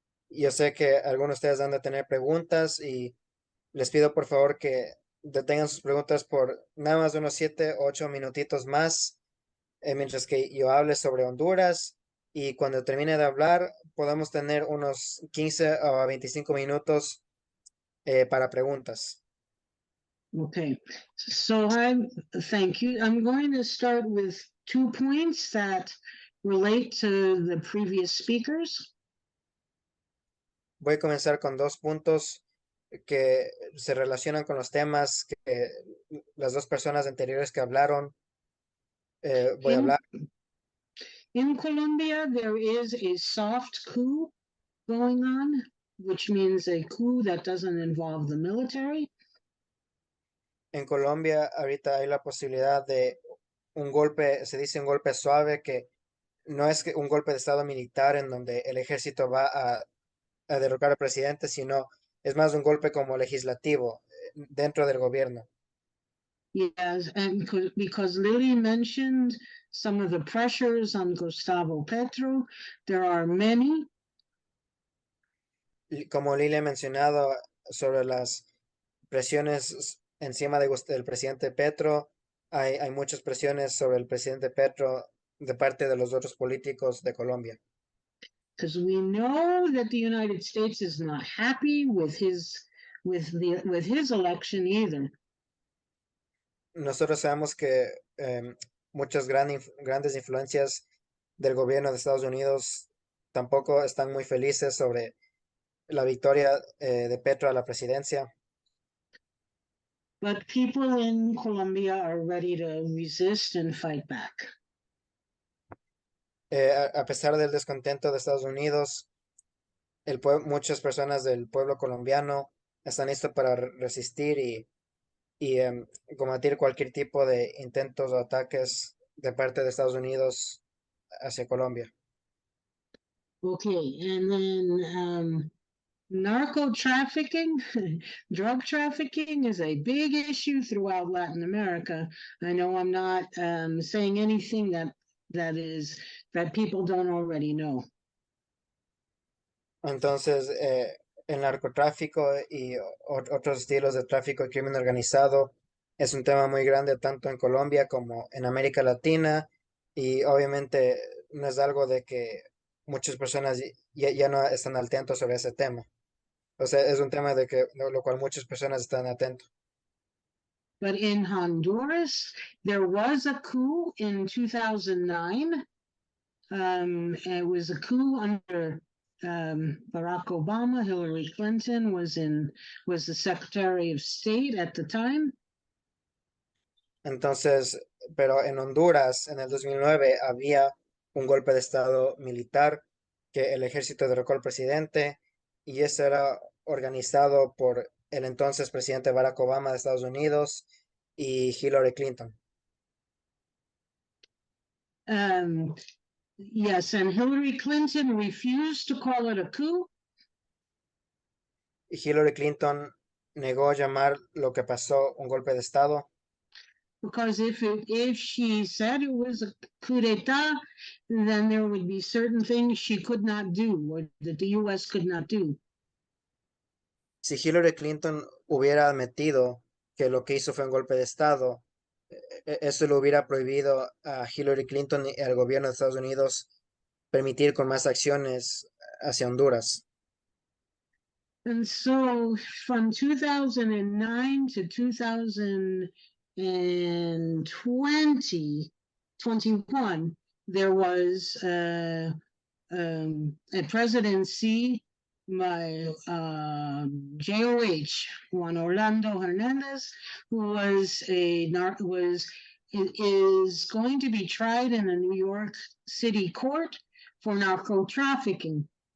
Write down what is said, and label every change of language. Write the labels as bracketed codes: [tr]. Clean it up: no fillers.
[es] Yo sé que algunos de ustedes han de tener preguntas y les pido por favor que detengan sus preguntas por nada más de unos 7 o 8 minutitos más mientras que yo hable sobre Honduras y cuando termine de hablar podamos tener unos 15 o 25 minutos para preguntas. [en] Okay, so thank you. I'm going to start with 2 points that relate to the previous speakers. [es] Voy a comenzar con 2 puntos que se relacionan con los temas que las 2 personas anteriores que hablaron voy a hablar. [en] In Colombia, there is a soft coup going on, which means a coup that doesn't involve the military. [es] En Colombia ahorita hay la posibilidad de un golpe, se dice un golpe suave, que no es un golpe de estado militar en donde el ejército va a derrocar al presidente, sino es más un golpe como legislativo dentro del gobierno. [en] Yes, and because Lily mentioned some of the pressures on Gustavo Petro, there are many. [es] Como Lili ha mencionado sobre las presiones encima del presidente Petro, hay muchas presiones sobre el presidente Petro de parte de los otros políticos de Colombia. [en] Because we know that the United States is not happy with his election either. [es] Nosotros sabemos que muchas grandes influencias del gobierno de Estados Unidos tampoco están muy felices sobre la victoria de Petro a la presidencia. [en] But people in Colombia are ready to resist and fight back. [es] A pesar del descontento de Estados Unidos, muchas personas del pueblo colombiano están listos para resistir y combatir cualquier tipo de intentos o ataques de parte de Estados Unidos hacia Colombia. [en] Okay, and then narco trafficking, drug trafficking is a big issue throughout Latin America. I know I'm not saying anything that people don't already know. [es] Entonces, el narcotráfico y otros estilos de tráfico y crimen organizado es un tema muy grande tanto en Colombia como en América Latina y obviamente no es algo de que muchas personas ya no están al tanto sobre ese tema. O sea, es un tema de que lo cual muchas personas están atentos. [en] But in Honduras, there was a coup in 2009. It was a coup under Barack Obama. Hillary Clinton was the Secretary of State at the time. [es] Entonces, pero en Honduras, en el 2009, había un golpe de estado militar que el ejército derrocó al presidente y ese era organizado por el entonces presidente Barack Obama de Estados Unidos y Hillary Clinton. [en] Yes, and Hillary Clinton refused to call it a coup. [es] Y Hillary Clinton negó llamar lo que pasó un golpe de estado. [en] Because if she said it was a coup d'etat, then there would be certain things she could not do, or that the U.S. could not do. [es] Si Hillary Clinton hubiera admitido que lo que hizo fue un golpe de estado, eso le hubiera prohibido a Hillary Clinton y al gobierno de Estados Unidos permitir con más acciones hacia Honduras. [en] And so from 2009 to 2021, there was a presidency by JOH, Juan Orlando Hernandez, who is going to be tried in a New York City court for narco trafficking.